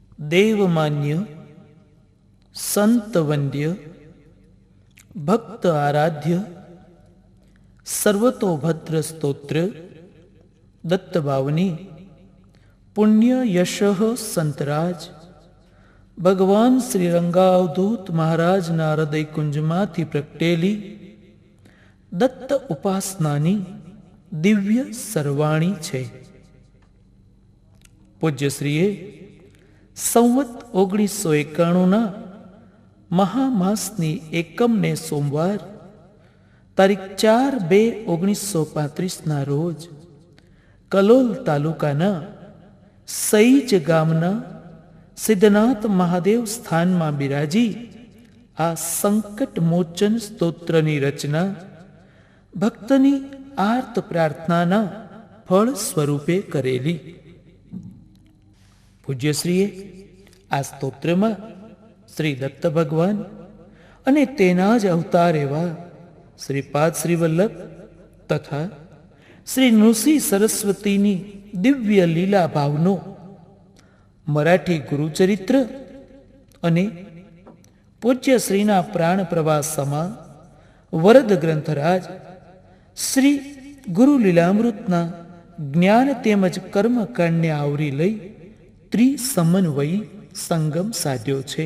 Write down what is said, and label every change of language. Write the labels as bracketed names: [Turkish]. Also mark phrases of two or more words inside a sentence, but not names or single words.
[Gujarati] દેવમાન્ય સંત વંદ્ય ભક્ત આરાધ્ય સર્વતોભદ્ર સ્તોત્ર દત્તભાવની પુણ્ય યશઃ સંતરાજ ભગવાન શ્રીરંગાવધૂત મહારાજ હૃદય કુંજમાંથી પ્રગટેલી દત્ત ઉપાસનાની દિવ્ય સરવાણી છે। પૂજ્યશ્રીએ સંવત 1991 મહામાસની એકમ ને સોમવાર તારીખ 4/2/1935 રોજ કલોલ તાલુકાના સઈજ ગામના સિદ્ધનાથ મહાદેવ સ્થાન મેં બિરાજી આ સંકટ મોચન સ્તોત્રની રચના ભક્તની આર્ત પ્રાર્થનાના ફલ સ્વરૂપે કરેલી। પૂજ્યશ્રીએ આ સ્તોત્ર મેં શ્રી દત્ત ભગવાન અને તેના જ અવતાર એવા શ્રીપાદ શ્રીવલ્લભ તથા શ્રી નૃસિંહ સરસ્વતીની દિવ્ય લીલા ભાવનો મરાઠી ગુરુચરિત્ર અને પૂજ્યશ્રીના પ્રાણ પ્રવાસ સમા વરદ ગ્રંથરાજ શ્રી ગુરુ લીલામૃતના જ્ઞાન તેમજ કર્મકાંડને આવરી લઈ ત્રિસમન્વયી સંગમ સાધ્યો છે।